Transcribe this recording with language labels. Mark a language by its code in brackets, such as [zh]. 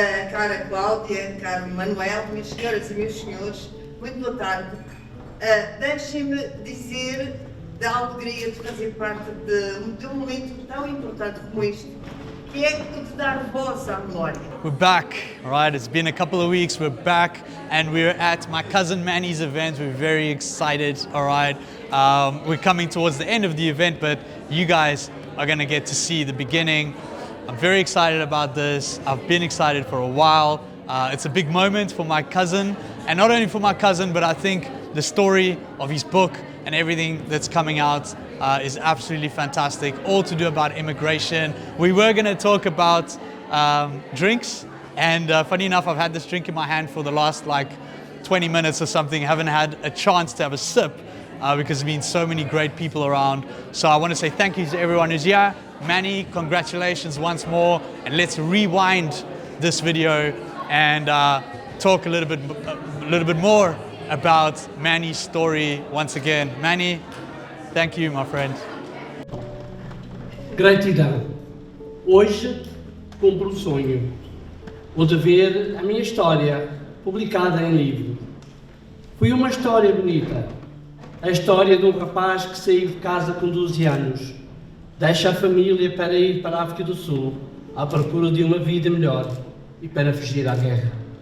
[pt] Cara Cláudia, caro Manuel, minhas senhoras e meus senhores, muito boa tarde. Deixem-me dizer da alegria de fazer parte de um momento tão importante como este, que é de dar voz à memória. [en] We're back, all right? It's been a couple of weeks, we're back, and we're at my cousin Manny's event. We're very excited, all right? We're coming towards the end of the event, but you guys are gonna get to see the beginning. I'm very excited about this. I've been excited for a while. It's a big moment for my cousin, and not only for my cousin, but I think the story of his book and everything that's coming out is absolutely fantastic, all to do about immigration. We were gonna talk about drinks, and funny enough, I've had this drink in my hand for the last like 20 minutes or something. I haven't had a chance to have a sip because there's been so many great people around. So I want to say thank you to everyone who's here. Manny, congratulations once more, and let's rewind this video and talk a little bit more about Manny's story once again. Manny, thank you, my friend. [pt] Gratidão. Hoje cumpro o sonho, o de ver a minha história publicada em livro. Foi uma história bonita. A história de um rapaz que saiu de casa com 12 anos, deixa a família para ir para a África do Sul à procura de uma vida melhor e para fugir à guerra.